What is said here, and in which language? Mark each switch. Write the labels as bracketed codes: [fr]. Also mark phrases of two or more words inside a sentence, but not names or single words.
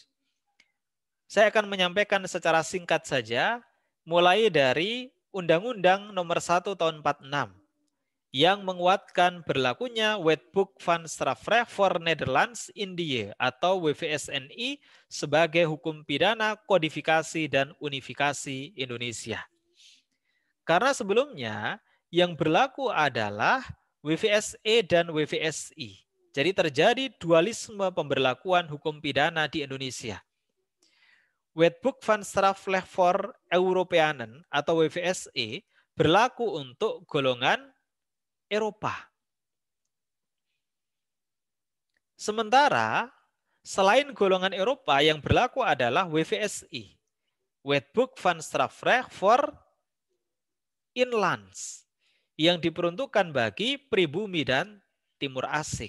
[id] Saya akan menyampaikan secara singkat saja, mulai dari Undang-Undang Nomor 1 Tahun 46 yang menguatkan berlakunya Wetboek van Strafrecht voor Nederlands Indië atau WVSNI sebagai hukum pidana kodifikasi dan unifikasi Indonesia. Karena sebelumnya yang berlaku adalah WVSE dan WVSI. Jadi terjadi dualisme pemberlakuan hukum pidana di Indonesia. Wetboek van Strafrecht voor Europeanen atau WVSE berlaku untuk golongan Eropa. Sementara selain golongan Eropa yang berlaku adalah WVSI, Wetboek van Strafrecht voor Inlands, yang diperuntukkan bagi pribumi dan timur asing.